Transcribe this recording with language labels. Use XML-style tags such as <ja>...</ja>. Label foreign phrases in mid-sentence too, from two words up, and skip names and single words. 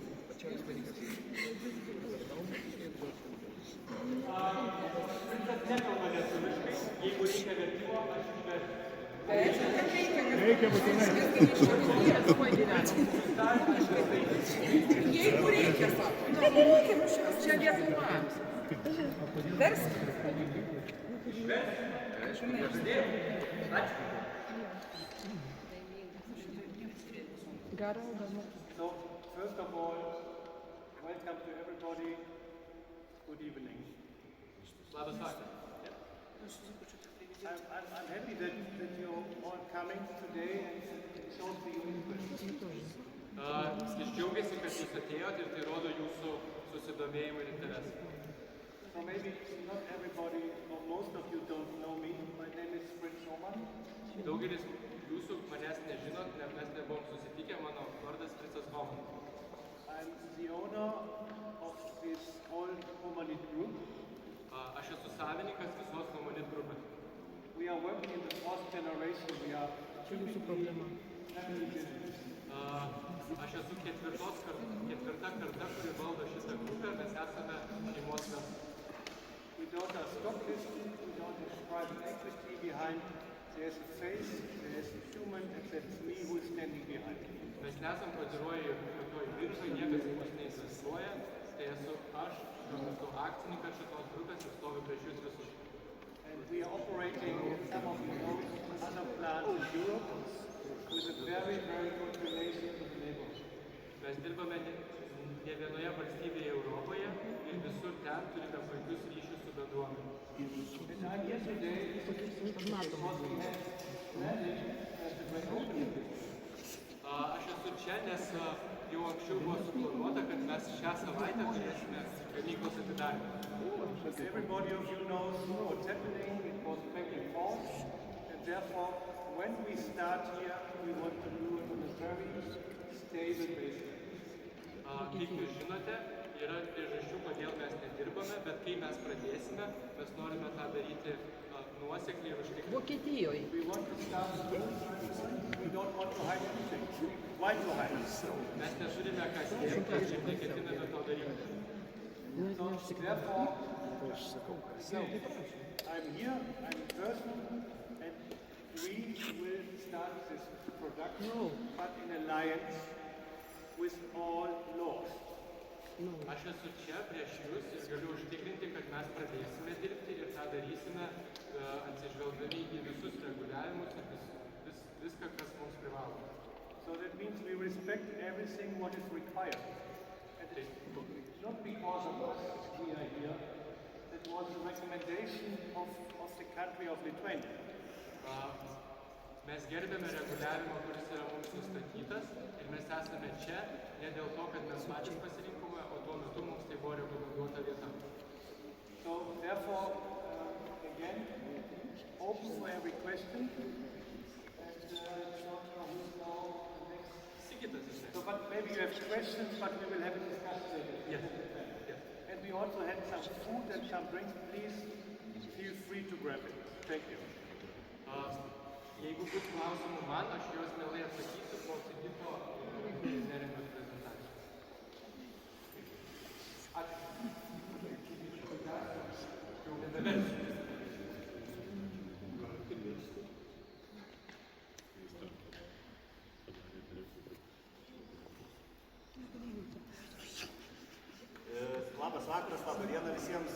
<lt>Fricas nekalba lietuviškai, jeigu reikia vertimo, aš išversiu. Reikia būtinai. Jeigu reikia, sako. Nereikia, čia Lietuva. Versk.</lt> <en>So, first of all, welcome to everybody. Good evening.</en> <lt>Labas vakaras.</lt> <en>I'm happy that you're all coming today and shows the interest.</en> <lt>Jis džiaugiasi, kad jūs atėjot ir tai rodo jūsų susidomėjimą ir interesą.</lt> <en>So maybe not everybody, or most of you don't know me. My name is Fritz Homan.</en> <lt>Daugelis jūsų manęs nežinot, nes mes nebuvom susitikę, mano vardas Fritzas Homan.</lt> <en>I'm the owner of this whole Homanit group.</en> <lt>Aš esu savininkas visos Homanit grupės.</lt> <en>We are working in the fourth generation. We are</en> <lt>Čia jūsų problema. Aš esu ketvirta karta, kuri valdo šitą grupę, mes esame šeimos verslas.</lt> <en>We don't have stock listing, we don't have private equity behind. There's a face, there's a human, and that's me who is standing behind.</en> <lt>Mes nesam kotiruoji tokioj biržai, niekas į mus neįsistuoja, tai esu aš, esu akcininkas šitos grupės ir stoviu prieš jūs visus.</lt> <en>And we are operating in some of the other plants in Europe with a very, very good relation to the neighborhood.</en> <lt>Mes dirbame ne vienoje valstybėje Europoje ir visur ten turime puikius ryšius su bendruomenė.</lt> <en>And I'm here today because we have managed the great opening.</en> <lt>Aš esu čia, nes jau anksčiau buvo suplanuota, kad mes šią savaitę turėsime gamyklos atidarymą.</lt> <en>Everybody of you knows what's happening. It was back in March, and therefore, when we start here, we want to do it on a very stable basis.</en> <lt>Kaip jūs žinote, yra priežasčių, kodėl mes nedirbame, bet kai mes pradėsime, mes norime tą daryti nuosekliai ir užtikrinti. Vokietijoje.</lt> <en>We want to start we don't want to hide anything. Why to hide?</en> <lt>Mes neturime ką slėpti ir neketiname to daryti.</lt> <en>So therefore, I'm here, I'm in person, and we will start this production, but in alliance with all laws.</en> <lt>Aš esu čia prieš jūs ir galiu užtikrinti, kad mes pradėsime dirbti ir tą darysime atsižvelgdami į visus reguliavimus ir viską, kas mums privaloma.</lt> <en>So that means we respect everything what is required. And it's not because of us we are here. It was a recommendation of the country of Lithuania.</en> <lt>Mes gerbėme reguliavimą, kuris yra mums nustatytas ir mes esame čia ne dėl to, kad mes patys pasirinkome, o tuo metu mums tai buvo rekomenduota vieta.</lt> <en>So therefore, again, open for every question. So, but maybe you have questions, but we will have a discussion later. Yes. And we also had some food and some drinks. Please feel free to grab it. Thank you.</en> <lt>Jeigu bus klausimų man, aš juos mielai atsakysiu po Sigito neringos prezentacijos. Jau nebeversiu. Labas vakaras, labą dieną visiems.</lt>